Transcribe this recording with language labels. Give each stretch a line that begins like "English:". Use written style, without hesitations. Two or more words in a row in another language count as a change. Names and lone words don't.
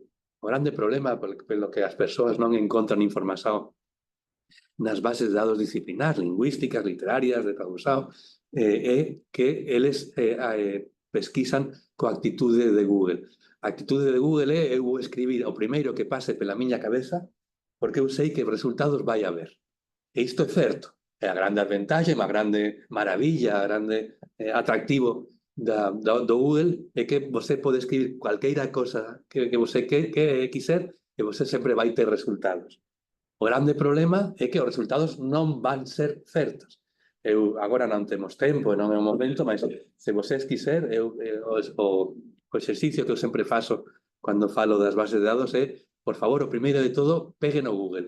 Galician: O grande problema pelo que as persoas non encontran información nas bases de dados disciplinares, lingüísticas, literarias, de tradução, é que eles pesquisan coa actitude de Google. A actitude de Google é eu escribir o primeiro que pase pela miña cabeza porque eu sei que resultados vai haber. E isto é certo. É a grande ventaxe, a grande maravilla, a grande atractivo do Google é que você pode escribir cualquiera cosa que você quiser e você sempre vai ter resultados. O grande problema é que os resultados non van ser certos. agora non temos tempo, non é o momento, mas se vocês quiser, o exercicio que eu sempre faço cando falo das bases de dados é, por favor, o primeiro de todo, peguen no Google.